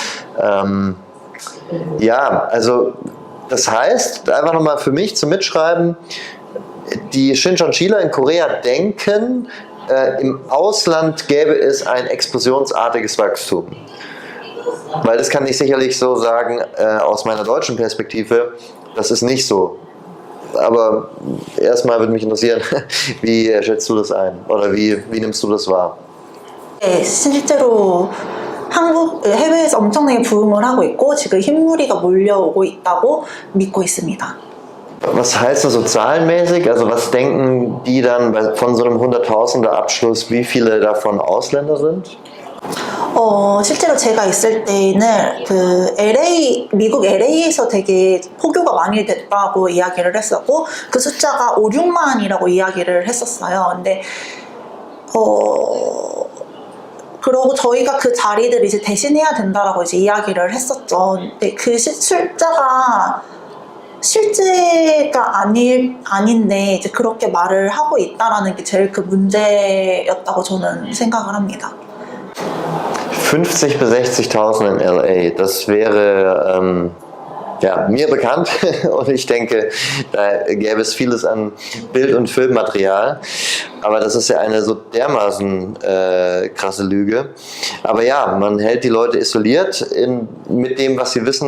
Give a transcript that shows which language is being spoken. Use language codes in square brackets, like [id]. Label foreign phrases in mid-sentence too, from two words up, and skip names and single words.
[de] Ja, also das heißt, einfach nochmal für mich zum Mitschreiben, die Shincheonjiler in Korea denken, im Ausland gäbe es ein explosionsartiges Wachstum. Weil das kann ich sicherlich so sagen, aus meiner deutschen Perspektive, das ist nicht so. Aber erstmal würde mich interessieren, wie schätzt du das ein? Oder wie nimmst du das wahr? [ko] 네, 실제로 해외에서 엄청나게 부흥을 하고 있고 지금 흰무리가 몰려오고 있다고 믿고 있습니다. [de] Was heißt das so zahlenmäßig? Also was denken die dann von so einem Hunderttausender Abschluss, wie viele davon Ausländer sind? [ko] 실제로 제가 있을 때는 그 미국 LA에서 되게 포교가 많이 됐다고 이야기를 했었고 그 숫자가 5, 6만이라고 이야기를 했었어요. 근데 그러고 저희가 그 자리들을 이제 대신해야 된다라고 이제 이야기를 했었죠. 근데 그 숫자가 실제가 아닌데 이제 그렇게 말을 하고 있다라는 게 제일 그 문제였다고 저는 생각을 합니다. [de] 50 bis 60.000 in LA, das wäre ja, mir bekannt und ich denke, da gäbe es vieles an Bild- und Filmmaterial, aber das ist ja eine so dermaßen krasse Lüge. Aber ja, man hält die Leute isoliert mit dem, was sie wissen.